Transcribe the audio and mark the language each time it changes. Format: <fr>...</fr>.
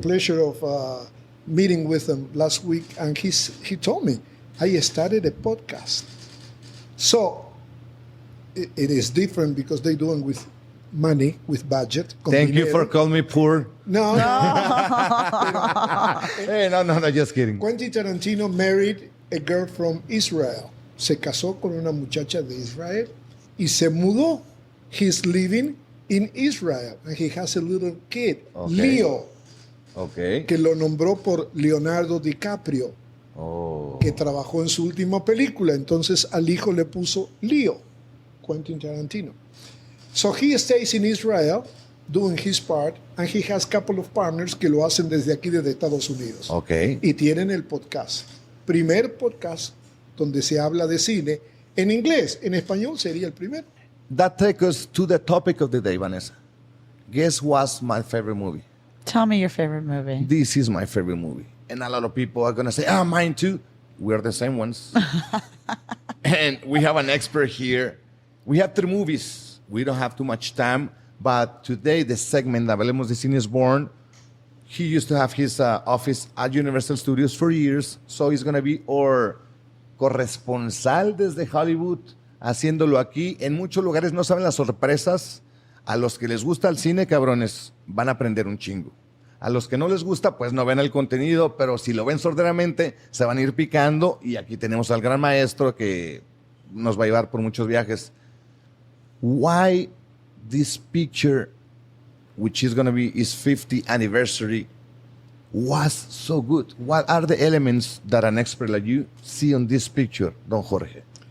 <en>pleasure of meeting with him last week, and he told me, I started a podcast. So it is different because they're doing with money, with budget.</en> <es>con</es> <en>Thank you</en> <es>dinero.</es> <en>for calling me poor. No. Hey, no, just kidding. Quentin Tarantino married a girl from Israel.</en> <es>Se casó con una muchacha de Israel y se mudó.</es> <en>He's living in Israel and he has a little kid, Okay. Leo, Okay.</en> <es>que lo nombró por Leonardo DiCaprio,</es> <en>Oh.</en> <es>que trabajó en su última película. Entonces al hijo le puso Leo, Quentin Tarantino.</es> <en>So he stays in Israel doing his part and he has a couple of partners</en> <es>que lo hacen desde aquí, desde Estados Unidos.</es> <en>Okay.</en> <es>Y tienen el podcast. Primer podcast donde se habla de cine en inglés. En español sería el primero.</es> <en>That takes us to the topic of the day, Vanessa. Guess what's my favorite movie? Tell me your favorite movie. This is my favorite movie. And a lot of people are going to say, mine too. We're the same ones. And we have an expert here. We have 3 movies. We don't have too much time. But today, the segment Hablemos de Cine is born. He used to have his office at Universal Studios for years. So he's going to be our</en> <es>corresponsal desde Hollywood, haciéndolo aquí. En muchos lugares no saben las sorpresas. A los que les gusta el cine, cabrones, van a aprender un chingo. A los que no les gusta, pues no ven el contenido, pero si lo ven sorderamente, se van a ir picando. Y aquí tenemos al gran maestro que nos va a llevar por muchos viajes.</es> <en>Why this picture, which is going to be his 50th anniversary, was so good? What are the elements that an expert like you see on this picture, Don Jorge?</en>